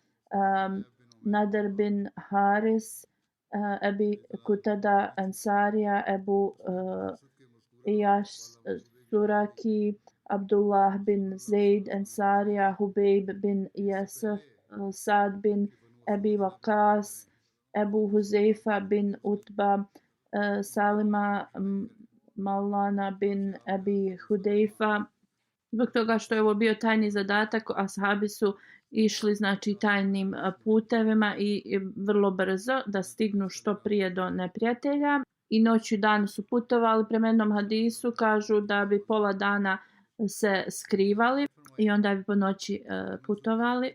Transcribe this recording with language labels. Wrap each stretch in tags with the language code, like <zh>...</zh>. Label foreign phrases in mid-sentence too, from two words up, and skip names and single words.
<bs>Nadar bin Haris, Ebi Kutada Ansarija, Ebu Iyash Suraki, Abdullah bin Zaid Ansarija, Hubejb bin Yasef, Sad bin Ebi Waqas, Ebu Huzeifa bin Utba, Salima Maulana bin Ebi Hudejfa. Zbog toga što je ovo bio tajni zadatak, ashabi su išli znači tajnim putevima i vrlo brzo da stignu što prije do neprijatelja. I noću i dan su putovali. Prema jednom hadisu kažu da bi pola dana se skrivali i onda bi po noći putovali.</bs>